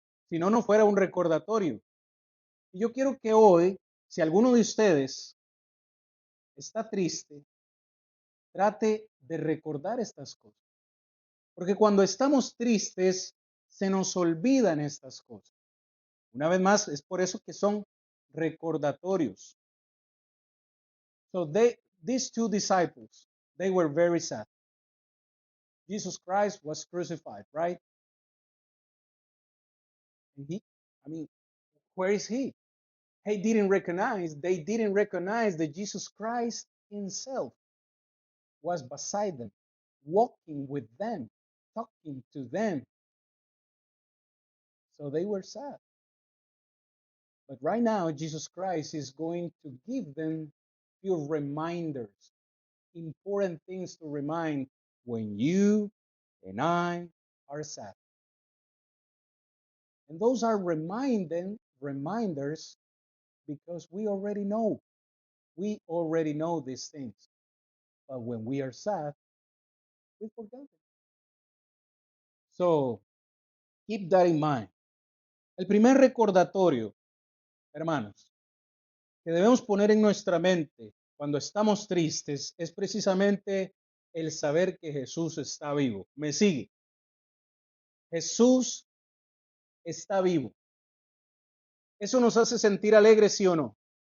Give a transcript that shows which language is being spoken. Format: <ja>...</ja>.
<es>Si no, no fuera un recordatorio. Y yo quiero que hoy, si alguno de ustedes está triste, trate de recordar estas cosas. Porque cuando estamos tristes, se nos olvidan estas cosas. Una vez más, es por eso que son recordatorios.</es> <en>So these two disciples, they were very sad. Jesus Christ was crucified, right? And where is he? They didn't recognize that Jesus Christ himself was beside them, walking with them, talking to them. So they were sad. But right now, Jesus Christ is going to give them few reminders, important things to remind when you and I are sad. And those are reminders because we already know. We already know these things. But when we are sad, we forget it. So, keep that in mind.</en> <es>El primer recordatorio, hermanos, que debemos poner en nuestra mente cuando estamos tristes es precisamente el saber que Jesús está vivo. ¿Me sigue? Jesús está vivo. ¿Eso nos hace sentir alegres, sí o no?</es>